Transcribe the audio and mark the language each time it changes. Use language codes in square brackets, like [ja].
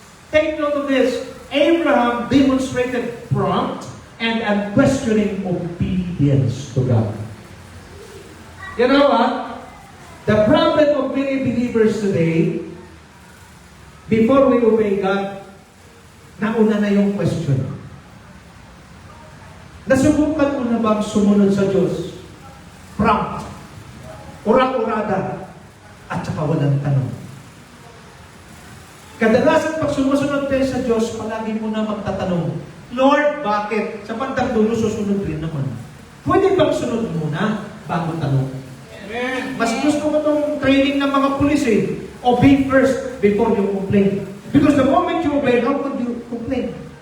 [en] Take note of this. Abraham demonstrated prompt and unquestioning obedience to God. You know what? The problem of many believers today, before we obey God, [tl] nauna na yung question. Nasubukan mo na bang sumunod sa Diyos? Prompt, urak-urada, at saka walang tanong. Kadalasan pag sumusunod tayo sa Diyos, palagi mo na magtatanong, Lord, bakit? Sa bandang dulo, susunod rin naman. Pwede bang sunod muna bago tanong? Mas gusto ko itong training ng mga pulis eh. [en] Obey first before you complain. Because the moment you obey, how could you complain?